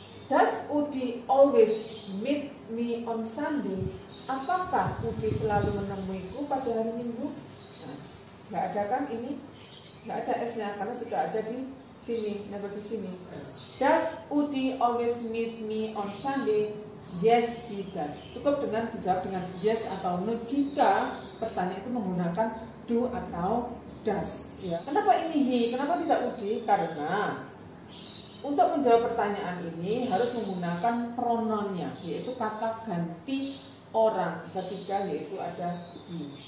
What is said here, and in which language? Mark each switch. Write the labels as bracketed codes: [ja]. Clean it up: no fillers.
[en] Does Udi always meet me on Sunday? [id] Apakah Udi selalu menemuiku pada hari Minggu? Nah, nggak ada kan ini? Nggak ada S-nya karena sudah ada di sini, nempel di sini. [en] Does Udi always meet me on Sunday? Yes, he does. [id] Cukup dengan dijawab dengan yes atau no jika pertanyaan itu menggunakan do atau does. Ya. Kenapa ini he? Kenapa tidak Udi? Karena untuk menjawab pertanyaan ini harus menggunakan pronounnya, yaitu kata ganti orang ketiga, yaitu ada he.